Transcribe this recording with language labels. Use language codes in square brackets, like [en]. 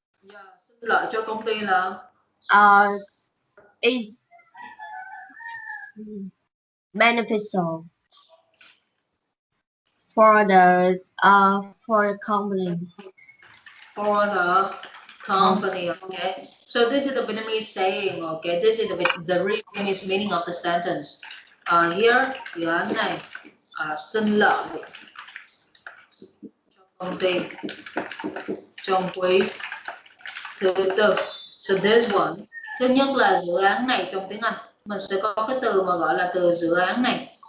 [vi] Yeah, sinh lợi cho công ty là [en] is beneficial for the company. For the company, okay. So this is the Vietnamese saying, okay. This is the real Vietnamese meaning of the sentence. [vi] Here, dự án này sinh lợi cho công ty trong quý thứ tư. [en] So this one, [vi] thứ nhất là dự án này trong tiếng Anh mình sẽ có cái từ mà gọi là từ dự án này.